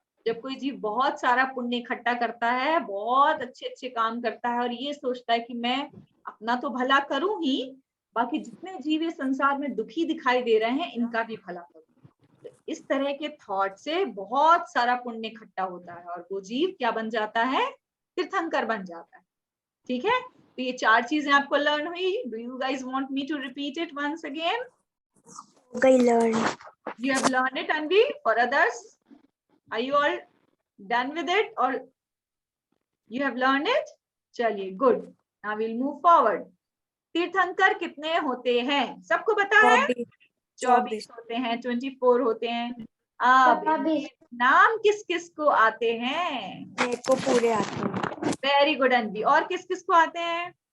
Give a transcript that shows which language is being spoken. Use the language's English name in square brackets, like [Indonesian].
[Hindi] जब कोई जीव बहुत सारा पुण्य इकट्ठा करता है, बहुत अच्छे अच्छे काम करता है और ये सोचता है कि मैं अपना तो भला करूं ही, बाकी जितने जीव इस संसार में दुखी दिखाई दे रहे हैं इनका भी भला करूं, तो इस तरह के थॉट से बहुत सारा पुण्य इकट्ठा होता है और वो जीव क्या बन जाता है? तीर्थंकर बन जाता है। ठीक है, तो ये 4 चीजें आपको लर्न हुई। [English] Do you guys want me to repeat it once again? You have learned it, Anvi. For others, are you all done with it or you have learned it? [Hindi] चलिए, [English] good. Now we'll move forward. [Hindi] तीर्थंकर कितने होते हैं? सबको पता है? 24 होते हैं, 24 होते हैं। अब नाम किस किस को आते हैं? मेरे को पूरे आते हैं। [English] very good [Hindi] अनवी। और किस किस को आते हैं?